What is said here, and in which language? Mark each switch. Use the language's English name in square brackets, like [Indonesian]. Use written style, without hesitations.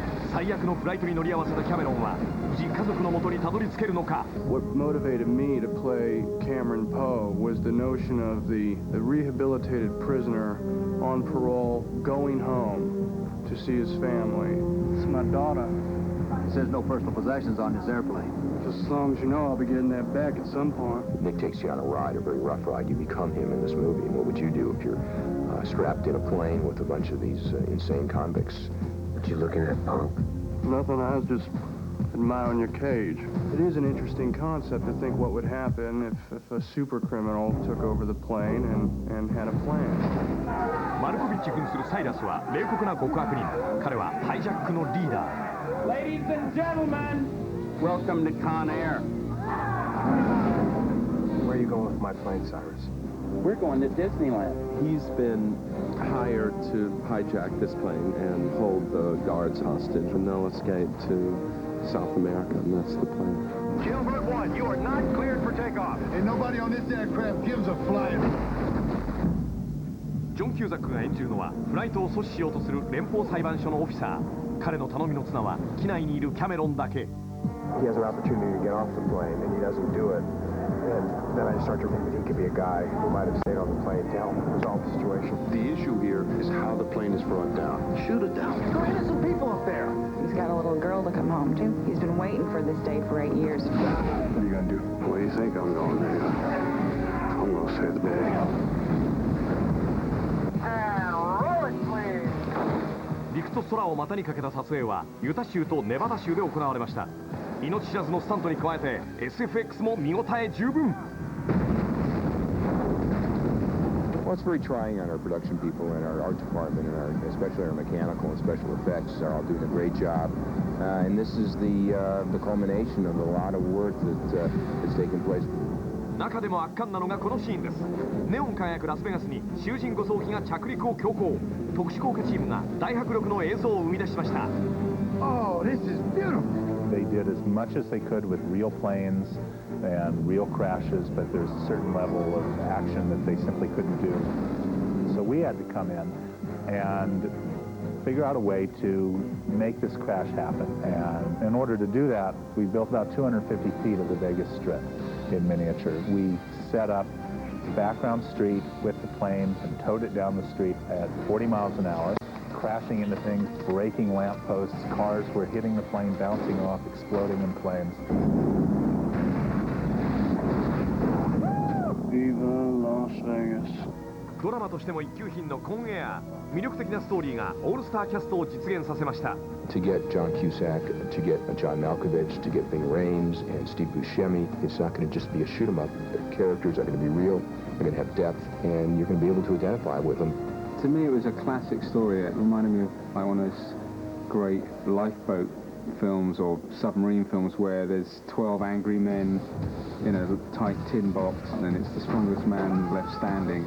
[Japanese] 最悪のフライトに乗り合わせたキャメロンは無事家族のもとにたどり着けるのか。 [English] What motivated me to play Cameron Poe was the notion of the rehabilitated prisoner on parole going home to see his family. It's my daughter. He says no personal possessions on his airplane. Just as long as you know I'll be getting that back at some point. Nick takes you on a ride, a very rough ride. You become him in this movie. And what would you do if you're strapped in a plane with a bunch of these insane convicts? What you looking at, punk? Nothing, I was just admiring your cage. It is an interesting concept to think what would happen if a super criminal took over the plane and had a plan. [Japanese] マルコビッチ扮するサイラスは冷酷な極悪人。彼はハイジャックのリーダー。 [English] Ladies and gentlemen, welcome to Con Air. Where are you going with my plane, Cyrus? We're going to Disneyland. He's been hired to hijack this plane and hold the guards hostage, and they'll escape to South America, and that's the plan. Gilbert 1, you are not cleared for takeoff. And nobody on this aircraft gives a flying. [Japanese] ジョン・キューザックが演じるのはフライトを阻止しようとする連邦裁判所のオフィサー。彼の頼みの綱は機内にいるキャメロンだけ。 [English] He has an opportunity to get off the plane, and he doesn't do it. And then I start to think that he could be a guy who might have stayed on the plane to help resolve the situation. The issue here is how the plane is brought down. Shoot it down. Go ahead, some people up there. He's got a little girl to come home to. He's been waiting for this day for 8 years. What are you going to do? What do you think I'm going to do? I'm going to save the day. Roll it, please. [Japanese] 陸と空を股にかけた撮影はユタ州とネバダ州で行われました。命知らずのスタントに加えて SFX も見応え十分。 [English] Well, it's very trying on our production people and our art department and especially our mechanical and special effects are all doing a great job. And this is the culmination of a lot of work that's taken place. [Japanese] 中でも圧巻なのがこのシーンです。ネオン輝くラスベガスに囚人護送機が着陸を強行。特殊効果チームが大迫力の映像を生み出しました。 [English] Oh, this is beautiful. They did as much as they could with real planes and real crashes, but there's a certain level of action that they simply couldn't do. So we had to come in and figure out a way to make this crash happen. And in order to do that, we built about 250 feet of the Vegas Strip in miniature. We set up background street with the plane and towed it down the street at 40 miles an hour, crashing into things, breaking lampposts. Cars were hitting the plane, bouncing off, exploding in flames. Viva Las Vegas. [Japanese] ドラマとしても一級品のコンエア、魅力的なストーリーがオールスターキャストを実現させました。 [English] To get John Cusack, to get John Malkovich, to get Ving Rhames and Steve Buscemi, it's not going to just be a shoot 'em up. The characters are going to be real, they're going to have depth, and you're going to be able to identify with them. To me, it was a classic story. It reminded me of like one of those great lifeboat films or submarine films where there's 12 angry men in a tight tin box, and it's the strongest man left standing.